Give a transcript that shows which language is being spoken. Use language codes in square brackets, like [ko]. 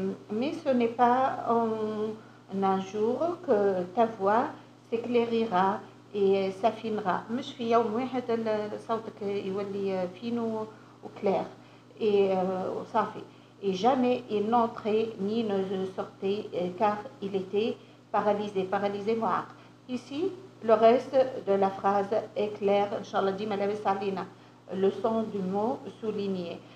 [fr] Mais ce n'est pas en un jour que ta voix s'éclairira et s'affinera. [ar] مش في يوم واحد صوتك يولي [fr] فين وكلير [ar] وصافي. [fr] Et jamais il n'entrait ni ne sortait car il était paralysé معاق. Ici, le reste de la phrase est clair, [ar] Inch'Allah dima labis alina, [fr] le son du mot souligné.